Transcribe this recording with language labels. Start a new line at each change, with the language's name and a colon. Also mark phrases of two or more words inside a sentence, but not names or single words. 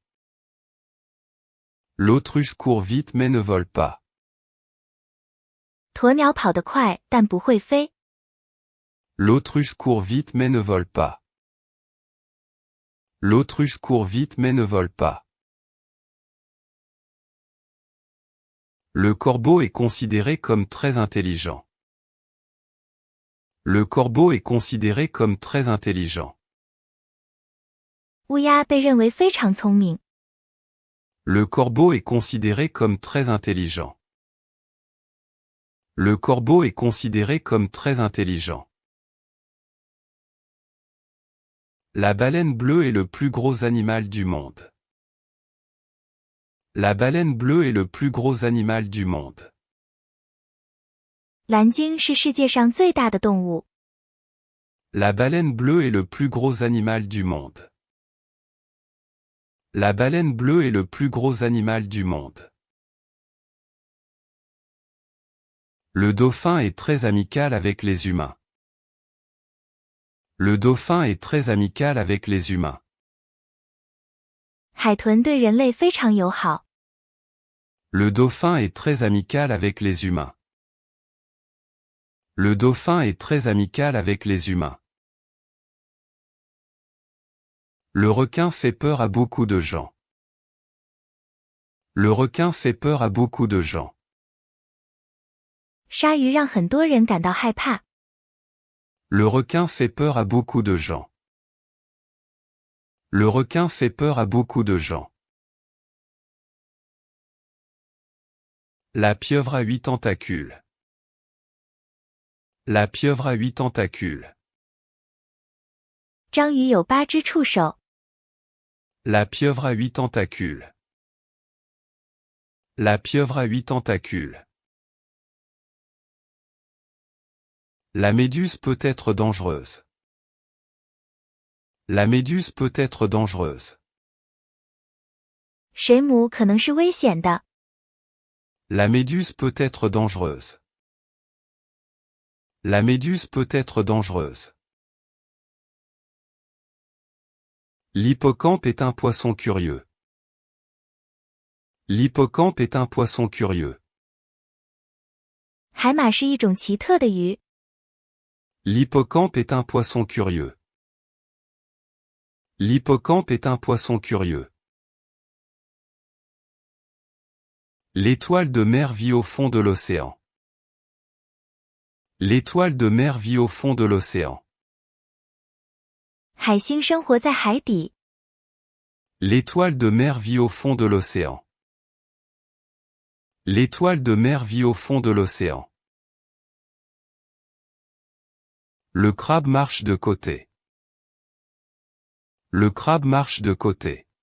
French: L'autruche court vite mais ne vole pas.
Chinese: 鸵鸟跑得快，但不会飞。
French: L'autruche court vite mais ne vole pas. L'autruche court vite mais ne vole pas. Le corbeau est considéré comme très intelligent. Le corbeau est considéré comme très intelligent.
Chinese: 乌鸦被认为非常聪明。
French: Le corbeau est considéré comme très intelligent. Le corbeau est considéré comme très intelligent. La baleine bleue est le plus gros animal du monde. La baleine bleue est le plus gros animal du monde.
Chinese: 蓝鲸是世界上最大的动物。
French: La baleine bleue est le plus gros animal du monde. La baleine bleue est le plus gros animal du monde. Le dauphin est très amical avec les humains. Le dauphin est très amical avec les humains.
Chinese: 海豚对人类非常友好。
French: Le dauphin est très amical avec les humains. Le dauphin est très amical avec les humains. Le requin fait peur à beaucoup de gens. Le requin fait peur à beaucoup de gens.
Chinese: 鲨鱼让很多人感到害怕。
French: Le requin fait peur à beaucoup de gens. Le requin fait peur à beaucoup de gens. La pieuvre a 8 tentacules. La pieuvre a 8 tentacules.
Chinese: 章鱼有8只触手。
French: La pieuvre a 8 tentacules. La pieuvre a 8 tentacules. La méduse peut être dangereuse. La méduse peut être dangereuse.
Chinese: 水母可能是危险的。
French: La méduse peut être dangereuse. La méduse peut être dangereuse. L'hippocampe est un poisson curieux. L'hippocampe est un poisson curieux.
Chinese: 海马是一种奇特的鱼。
French: L'hippocampe est un poisson curieux. L'hippocampe est un poisson curieux. L'étoile de mer vit au fond de l'océan. L'étoile de mer vit au fond de l'océan.
Chinese: 海星生活在海底。
French: L'étoile de mer vit au fond de l'océan. L'étoile de mer vit au fond de l'océan. Le crabe marche de côté. Le crabe marche de côté.